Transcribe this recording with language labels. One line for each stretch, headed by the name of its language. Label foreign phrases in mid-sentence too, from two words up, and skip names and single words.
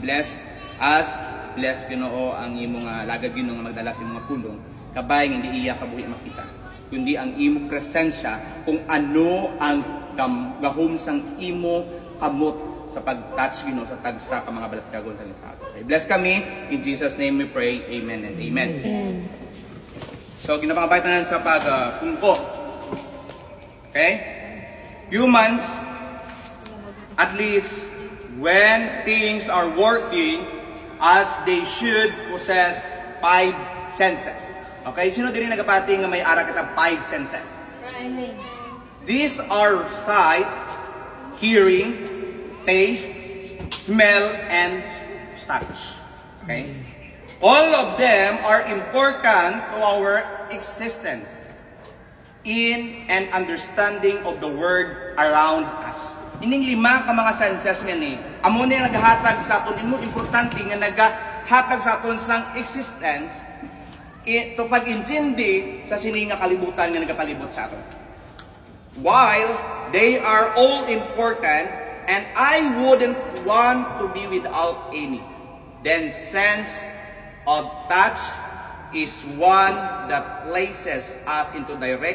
English: Bless us,
Hiligaynon: bless, Ginoo, ang imong lagad, Ginoo, nga magdala sa mga pulong. Kabay nga hindi iya kabuhi makita, kundi ang imong presensya kung ano ang gahom sang imo kamot sa pag-touch, Ginoo, sa tagsa ka mga balatyagon sa lisakasay. Bless kami.
English: In Jesus' name we pray. Amen and amen. So,
Hiligaynon: ginapakabaitan sa pag-pungko. Okay?
English: Humans, at least when things are working as they should, possess 5 senses. Okay?
Hiligaynon: Sino din nagapati nga may ara kita 5 senses?
English: These are sight, hearing, taste, smell, and touch. Okay? All of them are important to our existence in an understanding of the world around us.
Hiligaynon: Ining 5 ka mga senses nga ni, amo na naghatag sa aton, imo importante nga naghatag sa aton sang existence ito pag-intindi sa sininga kalibutan nga nagapalibot sa aton.
English: While they are all important, and I wouldn't want to be without any, then sense of touch is one that places us into direct